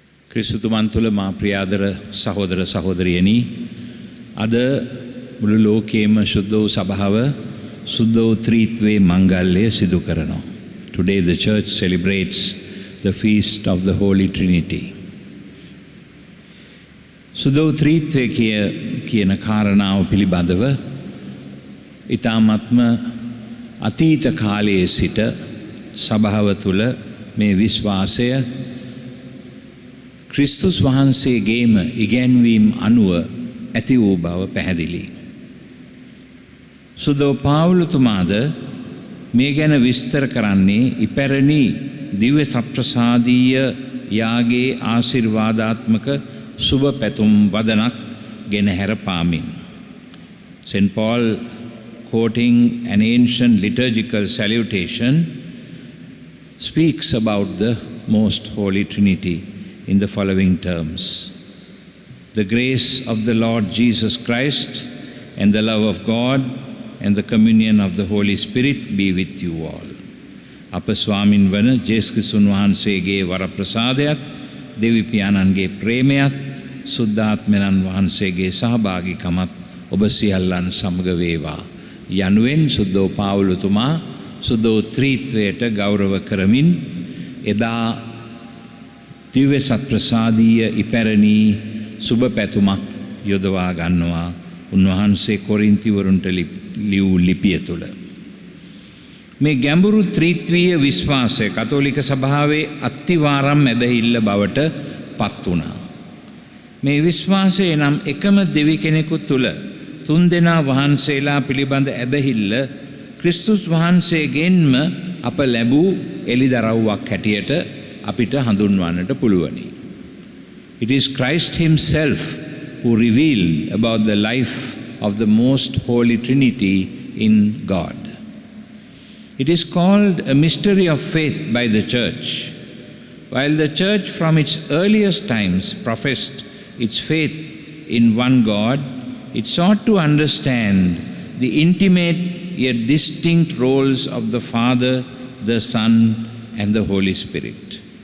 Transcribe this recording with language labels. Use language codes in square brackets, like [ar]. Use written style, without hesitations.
[si] ක්‍රිස්තුතුමන් තුළ මා ප්‍රියාදර සහෝදර සහෝදරියනි, අද මුළු ලෝකයේම සුද්ධ වූ සභාව සුද්ධ වූ ත්‍රිත්වයේ මංගල්‍යය සිදු කරනවා. [en] Today the church celebrates the feast of the Holy Trinity. [si] සුද්ධ වූ ත්‍රිත්වය කියන කාරණාව පිළිබඳව ඊ타ත්ම අතීත කාලයේ සිට සභාව තුළ මේ විශ්වාසය ක්‍රිස්තුස් වහන්සේගේම ඉගැන්වීම් අනුව ඇති වූ බව පැහැදිලි. සුදෝ පාවුලතුමාද මේ ගැන විස්තර කරන්නේ ඉපැරණි දිව්‍ය සප්‍රසාදීය යාගේ ආශිර්වාදාත්මක සුබ පැතුම් වදනක් ගෙනහැර පාමින්. [en] St. Paul, quoting an ancient liturgical salutation, speaks about the Most Holy Trinity in the following terms. The grace of the Lord Jesus Christ and the love of God and the communion of the Holy Spirit be with you all. [si] අප ස්වාමින් වන ජේසුස් ක්‍රිස්තුන් වහන්සේගේ වරප්‍රසාදයත් දෙවි පියාණන්ගේ ප්‍රේමයත් සුද්ධාත්මයන් වහන්සේගේ සහභාගීකමත් ඔබ සියල්ලන් සමග වේවා යනුවෙන් සුද්ධෝ පාවුලතුමා සුද්ධෝ ත්‍රිත්වයට ගෞරව කරමින් එදා දිව්‍ය සත්ප්‍රසාදීය ඉපැරණි සුබ පැතුමක් යොදවා ගන්නවා උන්වහන්සේ කොරින්තිවරුන්ට ලියූ ලිපිය තුළ. මේ ගැඹුරු ත්‍රිත්වීය විශ්වාසය කතෝලික සභාවේ අත්තිවාරම් ඇදහිල්ල බවට පත් වුණා. මේ විශ්වාසය නම් එකම දෙවි කෙනෙකු තුළ තුන් දෙනා වහන්සේලා පිළිබඳ ඇදහිල්ල ක්‍රිස්තුස් වහන්සේගෙන්ම අප ලැබූ එළිදරව්වක් හැටියට අපිට හඳුන්වන්නට පුළුවනි. [en] It is Christ himself who revealed about the life of the most holy Trinity in God. It is called a mystery of faith by the Church. While the Church from its earliest times professed its faith in one God, it sought to understand the intimate yet distinct roles of the Father, the Son, and the Holy Spirit.